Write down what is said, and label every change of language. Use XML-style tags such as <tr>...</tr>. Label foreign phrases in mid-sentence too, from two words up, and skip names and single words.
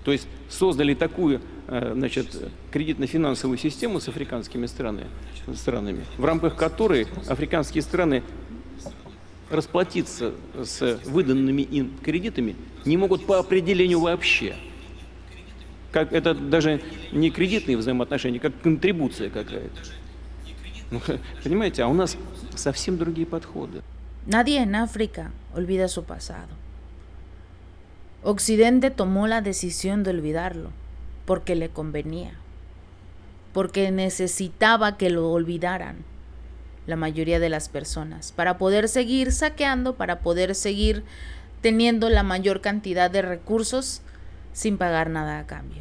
<ru>То есть создали такую, значит, кредитно-финансовую систему с африканскими странами, в рамках которой африканские страны расплатиться с выданными им кредитами не могут по определению вообще. Как, это даже не кредитные взаимоотношения, как контрибуция какая-то. Ну, понимаете, а у нас совсем другие подходы.</ru> <es>Nadie en África olvida su pasado. Occidente tomó la decisión de olvidarlo porque le convenía, porque necesitaba que lo olvidaran la mayoría de las personas, para poder seguir saqueando, para poder seguir teniendo la mayor cantidad de recursos sin pagar nada a cambio.</es>